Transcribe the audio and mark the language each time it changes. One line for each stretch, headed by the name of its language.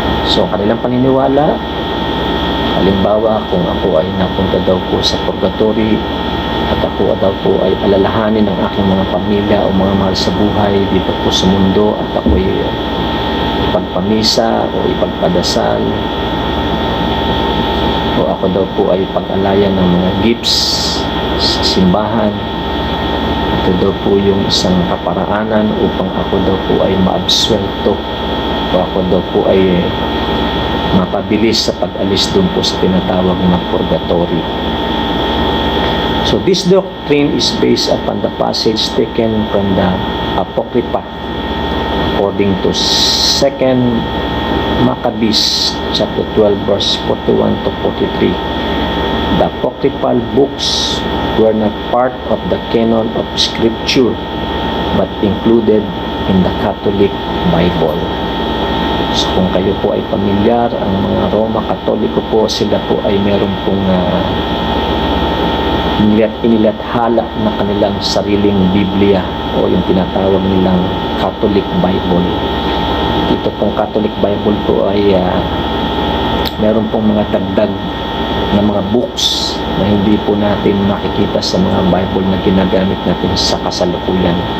Filipino: So kanilang paniniwala, halimbawa kung ako ay napunta daw po sa purgatory at ako daw po ay alalahanin ng aking mga pamilya o mga mahal sa buhay dito po sa mundo at ako ay ipagpamisa o ipagpadasal o ako daw po ay pag-alayan ng mga gifts sa simbahan. Ito daw po yung isang kaparaanan upang ako daw po ay maabsuelto o ako daw po ay mapabilis sa pag-alis doon po sa tinatawag na purgatory.
English: So this doctrine is based upon the passage taken from the Apocrypha according to 2 Maccabees chapter 12 verse 41 to 43. The apocryphal books were not part of the canon of scripture but included in the Catholic Bible.
Filipino: So kung kayo po ay pamilyar, ang mga Roma Katoliko po, sila po ay meron pong inilathala na kanilang sariling Biblia o yung tinatawag nilang Catholic Bible. Ito pong Catholic Bible po ay meron pong mga dagdag na mga books na hindi po natin makikita sa mga Bible na ginagamit natin sa kasalukuyan.